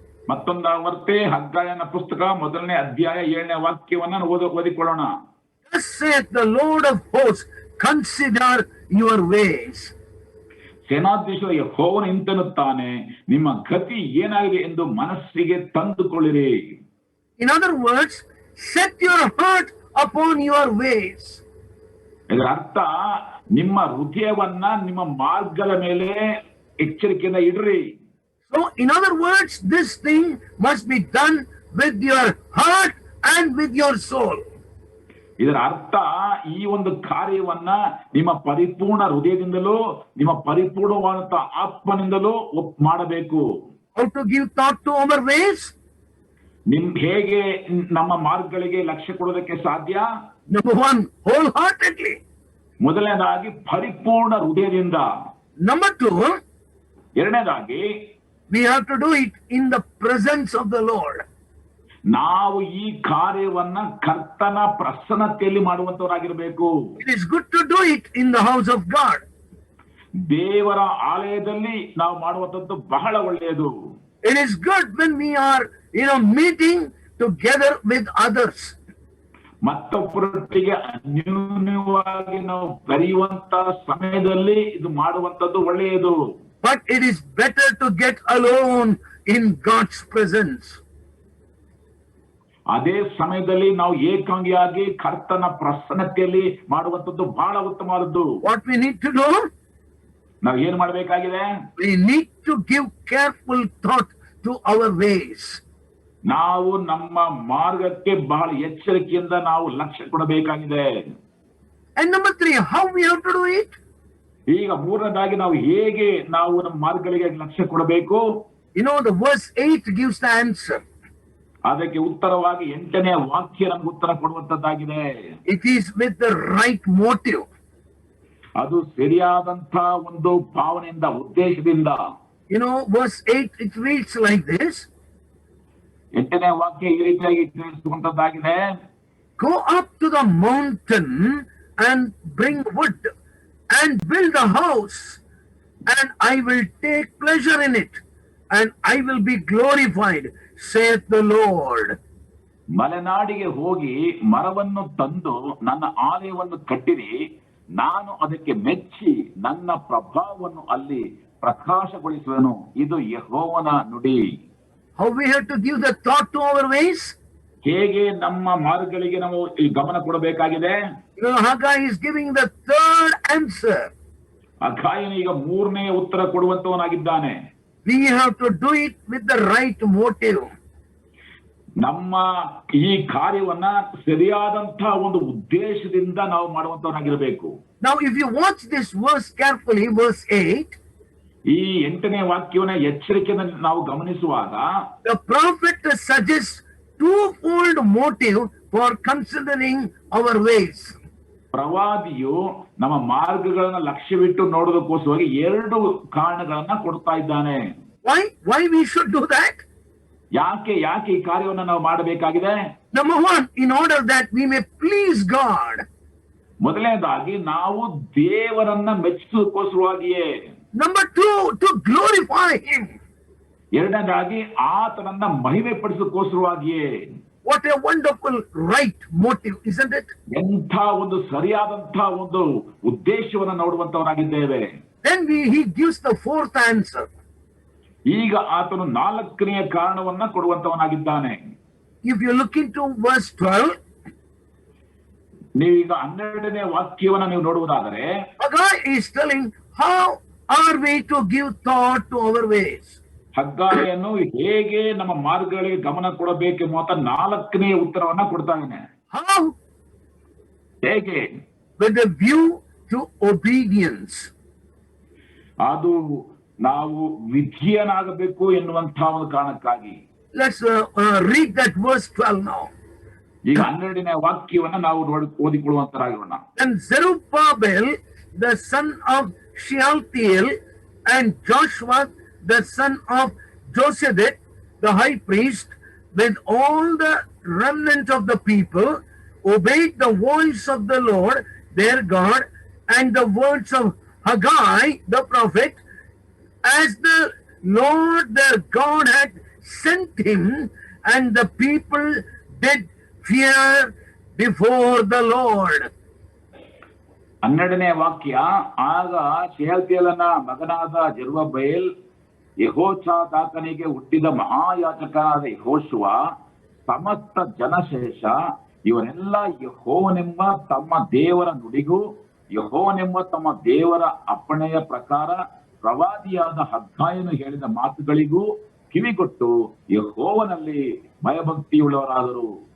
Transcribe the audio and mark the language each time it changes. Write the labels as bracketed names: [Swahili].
[Kannada] ಮತ್ತೊಂದಾವರ್ತಿ ಹಗ್ಗಾಯನ ಪುಸ್ತಕ 1ನೇ ಅಧ್ಯಾಯ 7ನೇ ವಾಕ್ಯವನ್ನ ಓದಿಕೊಳ್ಳೋಣ. [English] Thus saith the Lord of hosts, consider your ways. [Kannada] ಸೇನಾಧೀಶ್ವರ ಯೆಹೋವನು ಇಂತೆನ್ನುತ್ತಾನೆ, ನಿಮ್ಮ ಗತಿ ಏನಾಗಿದೆ ಎಂದು ಮನಸ್ಸಿಗೆ ತಂದುಕೊಳ್ಳಿರಿ. [English] In other words, set your heart upon your ways. [Kannada] ಇದರ ಅರ್ಥ, ನಿಮ್ಮ ಹೃದಯವನ್ನ ನಿಮ್ಮ ಮಾರ್ಗದ ಮೇಲೆ ಎಚ್ಚರಿಕೆಯಿಂದ ಇಡ್ರಿ. [English] So in other words, this thing must be done with your heart and with your soul. [Kannada] ಇದರ ಅರ್ಥ ಈ ಒಂದು ಕಾರ್ಯವನ್ನ ನಿಮ್ಮ ಪರಿಪೂರ್ಣ ಹೃದಯದಿಂದಲೂ ನಿಮ್ಮ ಪರಿಪೂರ್ಣವಾದಂತ ಆತ್ಮನಿಂದಲೂ ಮಾಡಬೇಕು. [English] How to give thought to our ways? [Kannada] ಹೇಗೆ ನಮ್ಮ ಮಾರ್ಗಗಳಿಗೆ ಲಕ್ಷ್ಯ ಕೊಡೋದಕ್ಕೆ ಸಾಧ್ಯ? [English] Number one, wholeheartedly. [Kannada] ಮೊದಲನೇದಾಗಿ ಪರಿಪೂರ್ಣ ಹೃದಯದಿಂದ. [English] Number two, [Kannada] ಎರಡನೇದಾಗಿ [English] we have to do it in the presence of the Lord. [Kannada] ನಾವು ಈ ಕಾರ್ಯವನ್ನ ಕರ್ತನ ಪ್ರಸನ್ನತೆಯಲ್ಲಿ ಮಾಡುವಂತವರಾಗಿರ್ಬೇಕು. [English] It is good to do it in the house of God. [Kannada] ದೇವರ ಆಲಯದಲ್ಲಿ ನಾವು ಮಾಡುವಂತದ್ದು ಬಹಳ ಒಳ್ಳೆಯದು. [English] It is good when we are, meeting together with others. [Kannada] ಮತ್ತೊಬ್ಬರೊಟ್ಟಿಗೆ ಅನ್ಯೋನ್ಯವಾಗಿ ನಾವು ಬೆರೆಯುವಂತ ಸಮಯದಲ್ಲಿ ಇದು ಮಾಡುವಂತದ್ದು ಒಳ್ಳೆಯದು. [English] But it is better to get alone in God's presence. [Kannada] ಅದೇ ಸಮಯದಲ್ಲಿ ನಾವು ಏಕಾಂಗಿಯಾಗಿ ಕರ್ತನ ಪ್ರಸನ್ನತೆಯಲ್ಲಿ ಮಾಡುವಂತದ್ದು ಬಹಳ ಉತ್ತಮವಾದದ್ದು. [English] What we need to do? [Kannada] ನಾವು ಏನ್ ಮಾಡಬೇಕಾಗಿದೆ? [English] We need to give careful thought to our ways. [Kannada] ನಾವು ನಮ್ಮ ಮಾರ್ಗಕ್ಕೆ ಬಹಳ ಎಚ್ಚರಿಕೆಯಿಂದ ನಾವು ಲಕ್ಷ್ಯ ಕೊಡಬೇಕಾಗಿದೆ. [English] And number three, how we have to do it? [Kannada] ಈಗ ಮೂರನೇದಾಗಿ ನಾವು ಹೇಗೆ ನಾವು ನಮ್ಮ ಮಾರ್ಗಗಳಿಗೆ ಲಕ್ಷ್ಯ ಕೊಡಬೇಕು? [English] The verse 8 gives the answer. [Kannada] ಅದಕ್ಕೆ ಉತ್ತರವಾಗಿ 8ನೇ ವಾಕ್ಯ ನಮ್ಗೆ ಉತ್ತರ ಕೊಡುವಂತದ್ದಾಗಿದೆ. [English] It is with the right motive. [Kannada] ಅದು ಸರಿಯಾದಂತ ಒಂದು ಭಾವನೆಯಿಂದ, ಉದ್ದೇಶದಿಂದ. [English] Verse 8, it reads like this. [Kannada] 8ನೇ ವಾಕ್ಯ ಈ ರೀತಿಯಾಗಿ ತಿಳಿಸುವಂತದ್ದಾಗಿದೆ. [English] Go up to the mountain and bring wood and build a house, and I will take pleasure in it, and I will be glorified, saith the Lord. [Kannada] ಮಲೆನಾಡಿಗೆ ಹೋಗಿ ಮರವನ್ನು ತಂದು ನನ್ನ ಆಲಯವನ್ನು ಕಟ್ಟಿರಿ, ನಾನು ಅದಕ್ಕೆ ಮೆಚ್ಚಿ ನನ್ನ ಪ್ರಭಾವವನ್ನು ಅಲ್ಲಿ ಪ್ರಕಾಶಗೊಳಿಸುವೆನು. ಇದು ಯೆಹೋವನ ನುಡಿ. [English] How we have to give the thought to our ways? [Kannada] ಹೇಗೆ ನಮ್ಮ ಮಾರ್ಗಗಳಿಗೆ ನಾವು ಗಮನ ಕೊಡಬೇಕಾಗಿದೆ? [English] Haggai is giving the third answer. [Kannada] ಹಗ್ಗಾಯನು ಈಗ 3ನೇ ಉತ್ತರ ಕೊಡುವಂತವನಾಗಿದ್ದಾನೆ. [English] We have to do it with the right motive. [Kannada] ನಮ್ಮ ಈ ಕಾರ್ಯವನ್ನ ಸರಿಯಾದಂತಹ ಒಂದು ಉದ್ದೇಶದಿಂದ ನಾವು ಮಾಡುವಂತವನಾಗಿರಬೇಕು. [English] Now if you watch this verse carefully, verse 8, [Kannada] ಈ 8ನೇ ವಾಕ್ಯವನ್ನ ಎಚ್ಚರಿಕೆಯಿಂದ ನಾವು ಗಮನಿಸುವಾಗ [English] the prophet suggests twofold motive for considering our ways. [Kannada] ಪ್ರವಾದಿಯು ನಮ್ಮ ಮಾರ್ಗಗಳನ್ನ ಲಕ್ಷ್ಯವಿಟ್ಟು ನೋಡೋದಕ್ಕೋಸ್ಕರವಾಗಿ 2 ಕಾರಣಗಳನ್ನ ಕೊಡ್ತಾ ಇದ್ದಾನೆ. [English] Why we should do that? [Kannada] ಯಾಕೆ ಈ ಕಾರ್ಯವನ್ನ ನಾವು ಮಾಡಬೇಕಾಗಿದೆ? [English] Number one, in order that we may please God. [Kannada] ಮೊದಲನೇದಾಗಿ ನಾವು ದೇವರನ್ನ ಮೆಚ್ಚುವುದಕ್ಕೋಸ್ಕರವಾಗಿಯೇ. [English] Number two, to glorify Him. [Kannada] ಎರಡನೇದಾಗಿ ಆತನನ್ನ ಮಹಿಮೆ ಪಡಿಸೋದಕ್ಕೋಸ್ಕರವಾಗಿಯೇ. [English] What a wonderful right motive, isn't it? [Kannada] ಎಂಥ ಒಂದು ಸರಿಯಾದಂತಹ ಒಂದು ಉದ್ದೇಶವನ್ನ ನೋಡುವಂತವರಾಗಿದ್ದೇವೆ. [English] Then he gives the fourth answer. [Kannada] ಈಗ ಆತನು 4ನೇ ಕಾರಣವನ್ನ ಕೊಡುವಂತವನಾಗಿದ್ದಾನೆ. [English] If you look into verse 12, [Kannada] ನೀವೀಗ 12ನೇ ವಾಕ್ಯವನ್ನ ನೀವು ನೋಡುವುದಾದರೆ, [English] Haggai is telling how are we to give thought to our ways. [Kannada] ಹಗ್ಗಾಯನು ಹೇಗೆ ನಮ್ಮ ಮಾರ್ಗಗಳಿಗೆ ಗಮನ ಕೊಡಬೇಕೆಂಬ 4ನೇ ಉತ್ತರವನ್ನ ಕೊಡ್ತಾ ಇದ್ದಾನೆ. [English] How? [Kannada] ಹೇಗೆ? [English] With a view to obedience. [Kannada] ಅದು ನಾವು ವಿಧಿಯನಾಗಬೇಕು ಎನ್ನುವಂತಹ ಒಂದು ಕಾರಣಕ್ಕಾಗಿ. [English] Let's read that verse 12 now. [Kannada] ಈಗ 12ನೇ ವಾಕ್ಯವನ್ನ ನಾವು ಓದಿಕೊಳ್ಳುವಂತರಾಗೋಣ. [English] And Zerubbabel, the son of Shealtiel, and Joshua, the son of Josedek, the high priest, with all the remnant of the people, obeyed the voice of the Lord their God and the words of Haggai the prophet, as the Lord their God had sent him, and the people did fear before the Lord. [Kannada] 12ನೇ ವಾಕ್ಯ. ಆಗ ಶೆಯಲ್ತಿಯೇಲನ ಮಗನಾದ Zerubbabel, ಯೆಹೋಚಾದಾಕನಿಗೆ ಹುಟ್ಟಿದ ಮಹಾಯಾಜಕನಾದ ಯೆಹೋಶುವ, ಸಮಸ್ತ ಜನಶೇಷ ಇವರೆಲ್ಲ ಯೆಹೋವನೆಂಬ ತಮ್ಮ ದೇವರ ನುಡಿಗೂ ಯೆಹೋವನೆಂಬ ತಮ್ಮ ದೇವರ ಅಪ್ಪಣೆಯ ಪ್ರಕಾರ ಪ್ರವಾದಿಯಾದ ಹಗ್ಗಾಯನು ಹೇಳಿದ ಮಾತುಗಳಿಗೂ ಕಿವಿಗೊಟ್ಟು ಯೆಹೋವನಲ್ಲಿ ಭಯಭಕ್ತಿಯುಳ್ಳವರಾದರು.